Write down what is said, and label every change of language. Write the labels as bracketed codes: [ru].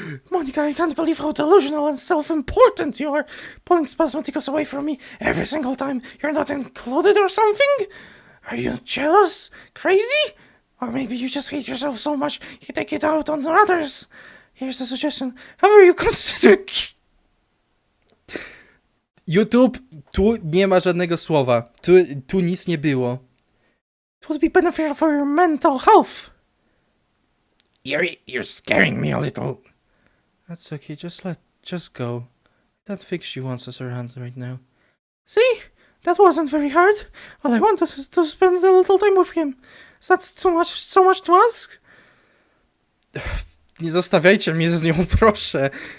[en] Monica, I can't believe how delusional and self-important you are, pulling Spasmaticus away from me every single time you're not included or something? Are you jealous? Crazy? Or maybe you just hate yourself so much you take it out on others? Here's a suggestion. However you consider... [pl] YouTube, tu nie ma żadnego słowa. Tu nic nie było. [en] It would be beneficial for your mental health. You're scaring me a little. That's okay, just go. I don't think she wants us around right now. See? That wasn't very hard. All I wanted was to spend a little time with him. Is that so much to ask? [pl] Nie zostawiajcie mnie z nią, proszę.